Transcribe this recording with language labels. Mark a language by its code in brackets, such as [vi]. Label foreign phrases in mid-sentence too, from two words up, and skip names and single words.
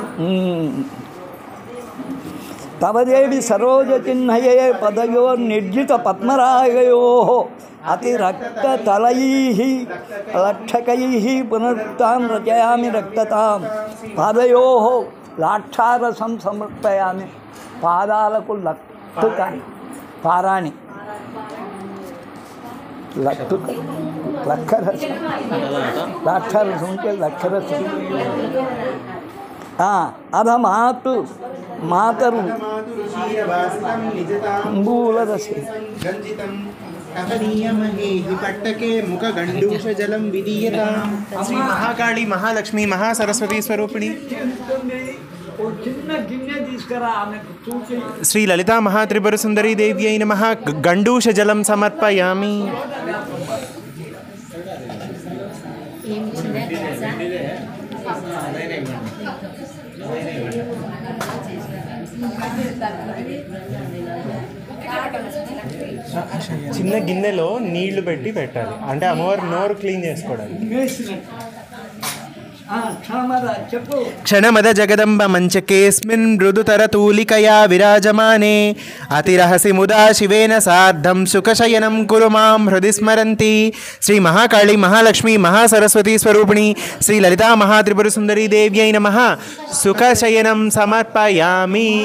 [sa] तव देवी सरोज चिह्नये पदयोर्निर्जित पद्मरागयोः अतिरक्ततलैः लक्षकैः पुनरुक्तां रचयामि रक्ततां पादयोः लाक्षारसं समर्पयामि। [te] पादाలకు లక్షకాని పారాణి లక్షరసం లాక్షారసం అంటే లక్షరసం అధమాతు మాతరు అంబూలరసే [sa] मुखगंडूषजलं विदीयतां। श्री महाकाली महालक्ष्मी महासरस्वती स्वरूपिणी श्री ललिता महात्रिपुरसुन्दरी देव्यै नमः गंडूषजलं समर्पयामि। [te] చిన్న గిన్నెలో నీళ్లు పెట్టి పెట్టాలి, అంటే అమ్మవారు నోరు క్లీన్ చేసుకోవడానికి। [sa] क्षणमद जगदम्ब मंचकेऽस्मिन् मृदुतरतूलिकया विराजमाने अतिरहसि मुदा शिवेन सार्धं सुखशयनं कुरु मां हृदि स्मरन्ति। श्री महाकाली महालक्ष्मी महासरस्वती स्वरूपिणी श्री ललिता महात्रिपुरसुन्दरी देव्यै नमः सुखशयनं समर्पयामि।